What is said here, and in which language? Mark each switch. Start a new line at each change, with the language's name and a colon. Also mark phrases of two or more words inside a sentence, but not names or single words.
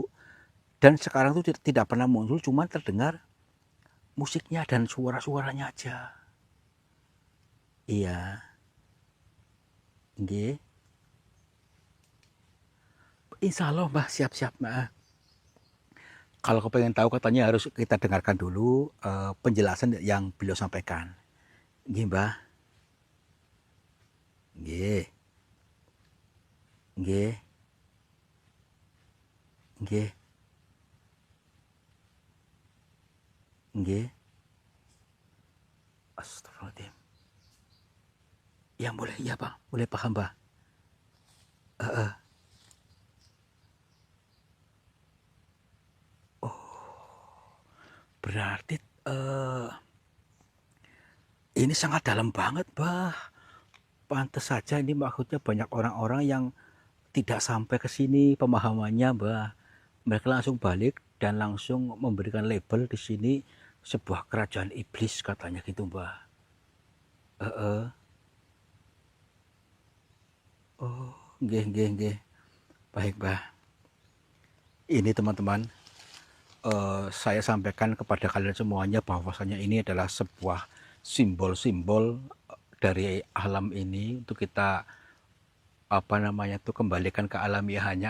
Indonesian: Dan sekarang itu tidak pernah muncul, cuma terdengar musiknya dan suara-suaranya aja.
Javanese: Iya. Nggih.
Arabic: إن شاء الله
Indonesian: Mbah, siap-siap Mbah. Kalau kepengen tahu katanya harus kita dengarkan dulu penjelasan yang beliau sampaikan.
Javanese: Nggih, Mbah. Nggih. Nggih. Nggih. Nggih.
Indonesian: Astagfirullahaladzim. Ya boleh, iya Pak, boleh paham Pak. Heeh. Berarti ini sangat dalam banget, Bah. Pantes saja ini maksudnya banyak orang-orang yang tidak sampai ke sini pemahamannya, Bah. Mereka langsung balik dan langsung memberikan label di sini sebuah kerajaan iblis katanya gitu, Bah.
Javanese: Heeh. Oh, nggih, nggih, nggih.
Indonesian: Baik, Bah. Ini teman-teman, saya sampaikan kepada kalian semuanya bahwasanya ini adalah sebuah simbol-simbol dari alam ini untuk kita kembalikan ke alamiahannya.